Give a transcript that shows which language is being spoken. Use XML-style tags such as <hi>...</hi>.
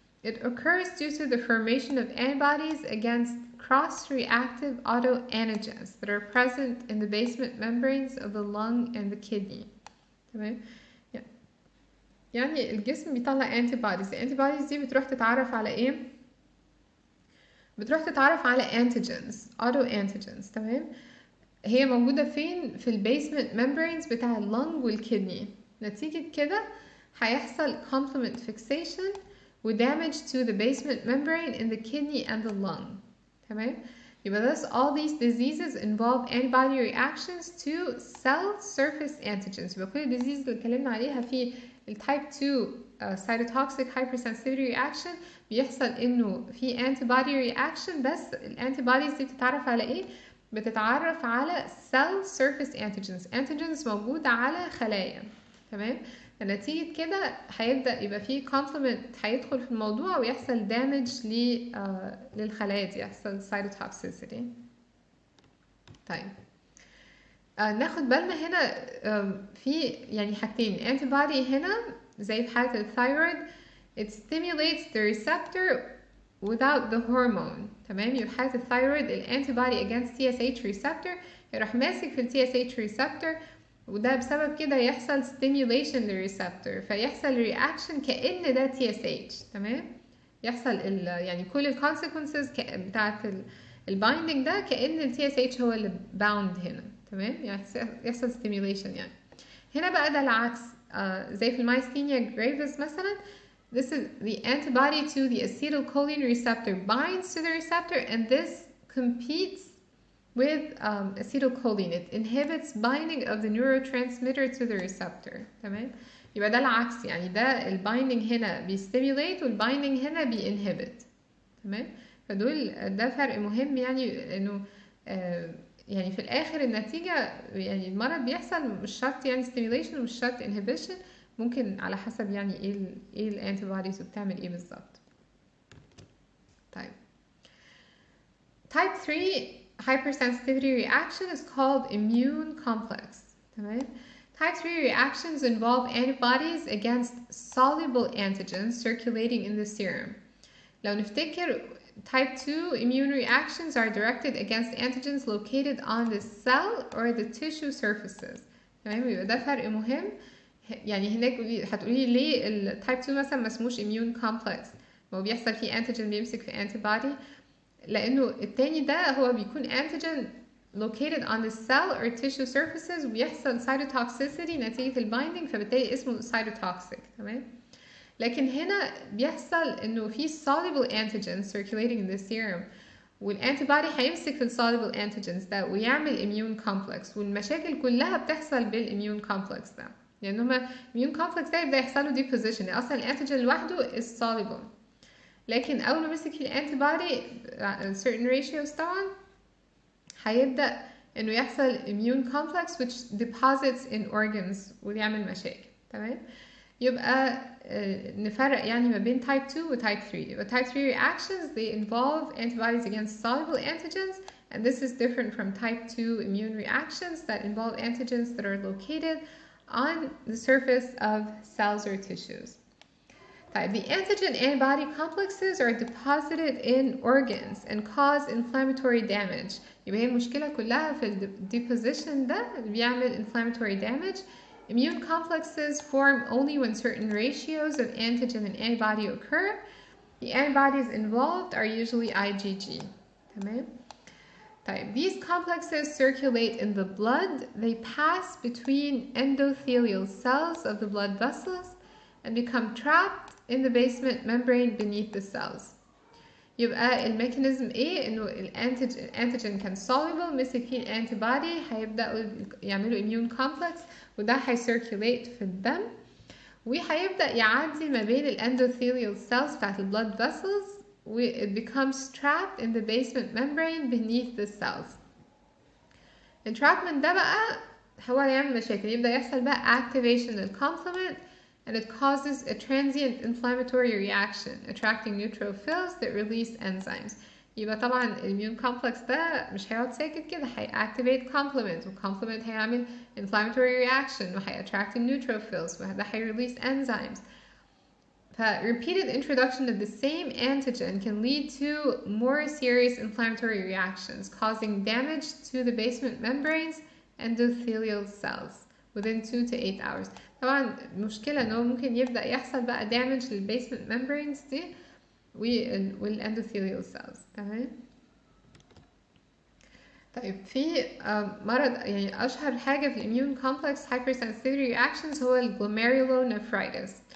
<en>It occurs due to the formation of antibodies against cross-reactive autoantigens that are present in the basement membranes of the lung and the kidney.</en> <ar>تمام، يعني الجسم بيطلع antibodies، الانتيبوديز دي بتروح تتعرف على ايه؟ بتروح تتعرف على antigens، autoantigens. تمام، هي موجودة فين؟ في البيسمنت membranes بتاع اللنج والكدني. نتيجة كده هيحصل</ar> <en>complement fixation و damage to the basement membrane in the kidney and the lung.</en> <ar>تمام، يبقى</ar> <en>thus all these diseases involve antibody reactions to cell surface antigens.</en> <ar>يبقى كل الديزيز اللي اتكلمنا عليها في التايب 2 cytotoxic hypersensitivity reaction بيحصل انه في antibody reaction، بس الانتيبوديز دي بتتعرف على ايه؟ بتتعرف على cell surface antigens موجودة على خلايا. تمام، فنتيجة كده هيبدأ يبقى فيه complement هيدخل في الموضوع ويحصل damage للخلايا دي، يحصل cytotoxicity. طيب ناخد بالنا هنا في يعني حاجتين، antibody هنا زي في حالة الثايرويد</ar> <en>it stimulates the receptor without the hormone.</en> <ar>تمام، يبقى في حالة الثايرويد الانتيبودي against TSH receptor يروح ماسك في ال TSH receptor، وده بسبب كده يحصل stimulation للريسبتور، فيحصل reaction كأن ده TSH. تمام، يحصل يعني كل ال consequences بتاعت البايندنج ده كأن ال TSH هو اللي bound هنا. تمام، يعني يحصل stimulation. يعني هنا بقى ده العكس، زي في المايستينيا جريفيس مثلا،</ar> <en>this is the antibody to the acetylcholine receptor binds to the receptor and this competes with acetylcholine. It inhibits binding of the neurotransmitter to the receptor.</en> <ar>تمام، يبقى ده العكس، يعني ده البايندنج هنا بيستيميوليت والبايندنج هنا بينهبت. تمام، فدول ده فرق مهم، يعني انه يعني في الاخر النتيجة يعني المرض بيحصل مش شرط يعني stimulation ومش شرط inhibition، ممكن على حسب يعني ايه الانتيبوديز وبتعمل ايه بالظبط.</ar> <en>طيب type 3 hypersensitivity reaction is called immune complex. تمام، type 3 reactions involve antibodies against soluble antigens circulating in the serum.</en> <ar>لو نفتكر</ar> <en>type 2 immune reactions are directed against antigens located on the cell or the tissue surfaces.</en> <ar>تمام، يبقى ده فرق مهم. يعني هناك هتقولي ليه التايب 2 مثلا ما اسموش immune complex؟ ما هو بيحصل فيه انتيجين بيمسك في antibody، لانه التاني ده هو بيكون</ar> <en>antigen located on the cell or tissue surfaces</en> <ar>وبيحصل cytotoxicity نتيجة البايندينج، فبالتالي اسمه cytotoxic. تمام، لكن هنا بيحصل انه في</ar> <en>soluble antigens circulating in the serum،</en> <ar>والانتي بودي هيمسك في السوليبل انتيجنز ده ويعمل اميون كومبلكس، والمشاكل كلها بتحصل بالاميون كومبلكس ده، لان هما الاميون كومبلكس ده يبدا يحصل له ديبوزيشن. اصلا الانتيجين لوحده is soluble، لكن اول ما مسك فيه الانتي بودي certain ratios طبعا هيبدا انه يحصل</ar> <en>immune complex which deposits in organs</en> <ar>ويعمل مشاكل. تمام، يبقى نفرق يعني ما بين type 2 و type 3.</ar> <en>يبقى type 3 reactions they involve antibodies against soluble antigens, and this is different from type 2 immune reactions that involve antigens that are located on the surface of cells or tissues. The antigen-antibody complexes are deposited in organs and cause inflammatory damage.</en> <ar>يبقى هي المشكلة كلها في الديبوزيشن ده اللي بيعمل inflammatory damage.</ar> <en>Immune complexes form only when certain ratios of antigen and antibody occur. The antibodies involved are usually IgG. تمام؟ These complexes circulate in the blood. They pass between endothelial cells of the blood vessels and become trapped in the basement membrane beneath the cells.</en> <ar>يبقى الميكانيزم ايه؟ انه الانتيجين كان soluble، مسك فيه الانتي بودي، هيبداوا يعملوا immune complex وده هيسيركيوليت في الدم وهيبدا يعدي ما بين الاندوثيليال cells بتاعت البلاد vessels و</ar> <en>it becomes trapped in the basement membrane beneath the cells.</en> <ar>الترابمنت ده بقى هو اللي يعمل مشاكل، يبدا يحصل بقى</ar> <en>activation للcomplement and it causes a transient inflammatory reaction attracting neutrophils that release enzymes.</en> <ar>يبقى طبعا الاميون كومبلكس ده مش هيقعد ساكت كده، هيactivate complement والcomplement هيعمل inflammatory reaction وهيattract neutrophils وده هيرelease enzymes.</ar> <en>Repeated introduction of the same antigen can lead to more serious inflammatory reactions causing damage to the basement membranes endothelial cells within 2 to 8 hours.</en> <ar>طبعا المشكلة انه ممكن يبدأ يحصل بقى damage للبيسمنت ممبرينز دي والاندوثيليال سيلز. تمام. في مرض يعني اشهر حاجة في الاميون كومبلكس hypersensitivity reactions هو الجلوميرولونيفرايتس.</ar>